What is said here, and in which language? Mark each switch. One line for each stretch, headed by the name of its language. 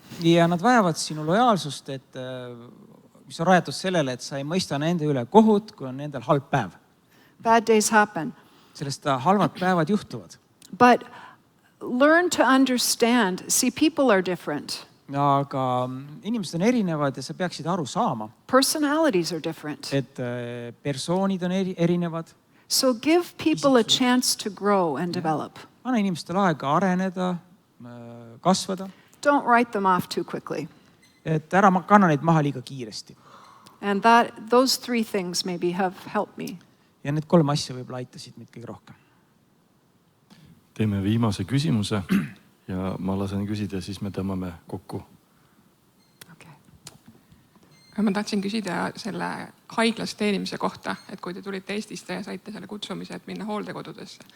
Estonian: Ja nad vajavad sinu lojaalsust, et mis on rajatud sellele, et sa ei mõista nende üle kohut, kui on nendel halb päev.
English: Bad days happen.
Estonian: Sellest halvad päevad juhtuvad.
English: But learn to understand. See, people are different.
Estonian: Aga inimesed on erinevad ja sa peaksid aru saama.
English: Personalities are different.
Estonian: Et persoonid on erinevad.
English: So give people a chance to grow and develop.
Estonian: Anna inimestele aega areneda, kasvada.
English: Don't write them off too quickly.
Estonian: Et ära kanna neid maha liiga kiiresti.
English: And those three things maybe have helped me.
Estonian: Ja need 3 asja võib-olla aitasid meid kõige rohkem. Teeme viimase küsimuse ja ma lasen küsida, siis me tõmbame kokku.
English: Okay.
Estonian: Ma tahtsin küsida selle haiglas teenimise kohta, et kui te tulite Eestisse ja saite selle kutsumise, et minna hooldekodudesse.